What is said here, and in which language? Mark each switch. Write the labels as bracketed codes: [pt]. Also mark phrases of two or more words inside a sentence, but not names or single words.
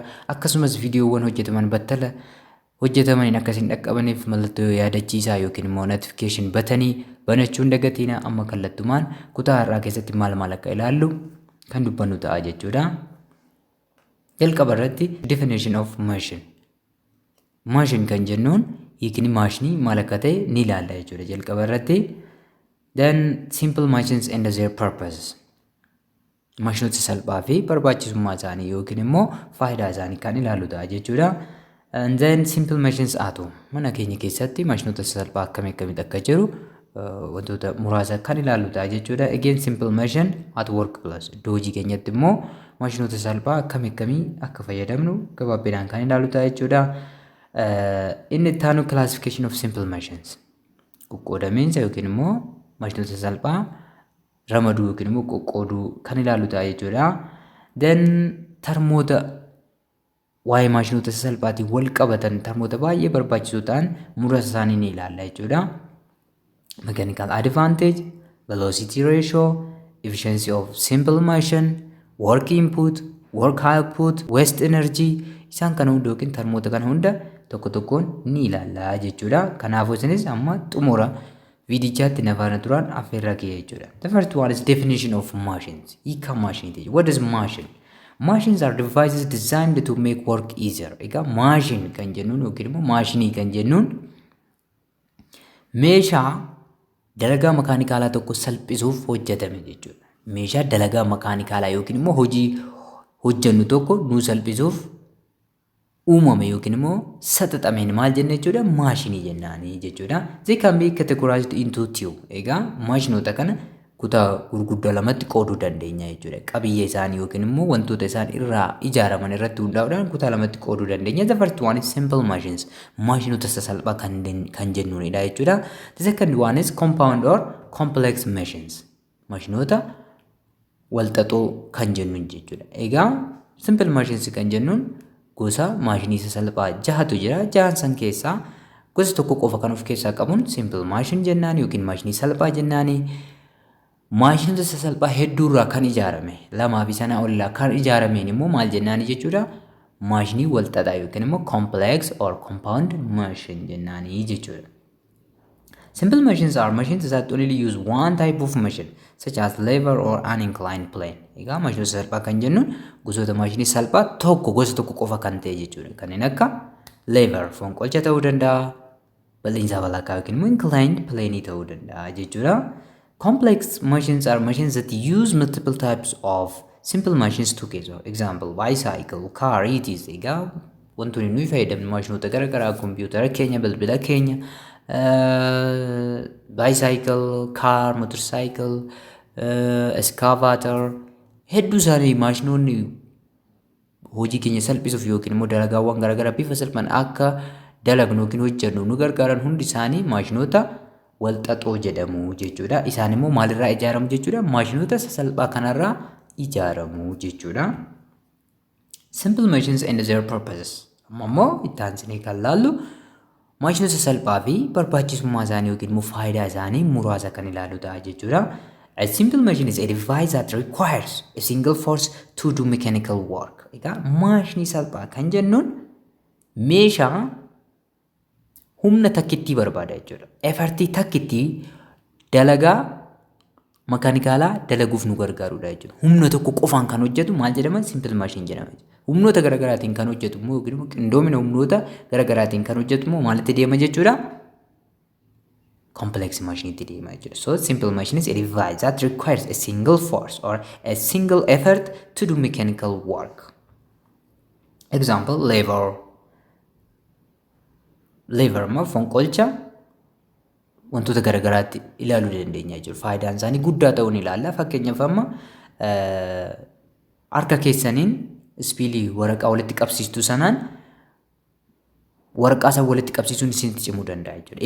[om] Akkasumas viidiyoowwan hojjetaman battala hojjetamaniin akkasiin dhaqqabaniif mallattoo yaadachiisaa yookiin immoo notification batanii banachuun dagatiina amma kallattumaan kutaa har'aa keessatti maal akka ilaallu kan dubbannu ta'a jechuudha. Jalqaba irratti [en] definition of machine. [om] Machine kan jennuun yookiin maashinii maal akka ta'e ni ilaalla jechuudha jalqaba irratti. [en] Then simple machines and their purposes. [om] Maashinoota salphaa fi barbaachisummaa isaanii yookiin immoo faayidaa isaanii kan ilaallu ta'a jechuudha. [en] And then simple machines [om] atu mana keenya keessatti maashinoota salphaa akkamitti akka jiru wantoota muraasa kan ilaallu ta'a jechuudha. [en] Again simple machine at work plus [om] iddoo hojii keenyatti immoo maashinoota salphaa akkamii akka fayyadamnu gabaabinaan kan ilaallu ta'a jechuudha. Inni itti aanu [en] classification of simple machines [om] qoqqoodamiinsa yookiin immoo maashinoota salphaa ramaduu yookiin immoo qoqqooduu kan ilaallu ta'a jechuudha. Then termoota waa'ee maashinoota salphaatiin wal qabatan termoota baay'ee barbaachisoo ta'an muraasa isaanii ni ilaalla jechuudha. [en] Mechanical advantage, velocity ratio, efficiency of simple machine, work input, work output, waste energy [om] isaan kana hunda yookiin termoota kana hunda tokko tokkoon ni ilaalla jechuudha. Kanaafuu isinis amma xumura viidichaatti nafaana turaan affeerraa kee jechuudha. [en] The first one is definition of machines. [om] Hiika maashiniiti. [en] What is machine? Machines are devices designed to make work easier. [om] Egaa machine kan jennuun yookiin immoo maashinii kan jennuun meeshaa dalagaa makaanikaalaa tokko salphisuuf hojjetame jechuudha. Meeshaa dalagaa makaanikaalaa yookiin immoo hojii hojjennu tokko nu salphisuuf uumame yookiin immoo saxaxameen maal jenna jechuudha maashinii jennaani jechuudha. [en] They can be categorized into two. [om] Egaa maashinoota kana kutaa gurguddaa lamatti qooduu dandeenya jechuudha. Qabiyyee isaanii yookiin immoo wantoota isaan irraa ijaaraman irratti hundaa'uudhaan kutaa lamatti qooduu dandeenya. [en] The first one is simple machines. [om] Maashinoota sasalphaa kan jennuunidha jechuudha. [en] The second one is compound or complex machines. [om] Maashinoota walxaxoo kan jennuun jechuudha. Egaa [en] simple machines [om] kan jennuun gosa maashinii sasalphaa jahatu jira. Jahan san keessaa gosa tokko qofa kan of keessaa qabuun [en] simple machine [om] jennaan yookiin maashinii salphaa jennaani. Maashinoota sasalphaa hedduurraa kan ijaarame lamaa fi sanaa olirraa kan ijaarameen immoo maal jennaani jechuudha maashinii walxaxaa yookiin immoo [en] complex or compound machine [om] jennaani jechuudha. [en] Simple machines are machines that only use one type of machine such as lever or an inclined plane. [om] Egaa maashinoota sasalphaa kan jennuun gosoota maashinii salphaa gosa tokko qofa kan ta'e jechuudha. Kanneen akka lever fonqolcha ta'uu danda'a, bal'insa walakkaa yookiin immoo [en] inclined plane [om] ta'uu danda'a jechuudha. [en] Complex machines are machines that use multiple types of simple machines together. Example, bicycle, car, etc. [om] Egaa wantoonni nuyi fayyadamnu maashinoota garaagaraa kompiitara keenya, bilbila keenya, [en] bicycle, car, motorcycle, excavator [om] hedduu isaanii maashinoonni hojii keenya salphisuuf yookiin immoo dalagaawwan garaagaraa bifa salphaan akka dalagnu yookiin hojjennu nu gargaaran hundi isaanii maashinoota walxaxoo jedhamu jechuudha. Isaan immoo maalirraa ijaaramu jechuudha? Maashinoota sasalphaa kanarraa ijaaramu jechuudha. [en] Simple machines and their purposes. [om] Amma immoo itti aansinee kan laallu maashinoota sasalphaa fi barbaachisummaa isaanii yookiin immoo faayidaa isaanii muraasa kan ilaallu ta'a jechuudha. [en] A simple machine is a device that requires a single force to do mechanical work. [om] Egaa maashinii salphaa kan jennuun meeshaa humna takkittii barbaada jechuudha. Effortii takkittii dalagaa makaanikaalaa dalaguuf nu gargaarudha jechuudha. Humna tokko qofaan kan hojjetu maal jedhama? [en] Simple machine [om] jedhama. Humnoota garaagaraatiin kan hojjetu immoo yookiin immoo qindoomina humnoota garaagaraatiin kan hojjetu immoo maalitti deema jechuudha? [en] Complex machine [om] itti deema jechuudha. [en] So simple machine is a device that requires a single force or a single effort to do mechanical work. Example, lever [om] ma fonqolcha wantoota garagaraatti ilaaluu dandeenya jechuudha. Faayidaan isaanii guddaa ta'uu ni ilaalla. Fakkeenyaaf amma harka keessaniin ispiilii waraqaa walitti qabsiistu sanaan waraqaa san walitti qabsiisuun isinitti cimuu danda'a jechuudha.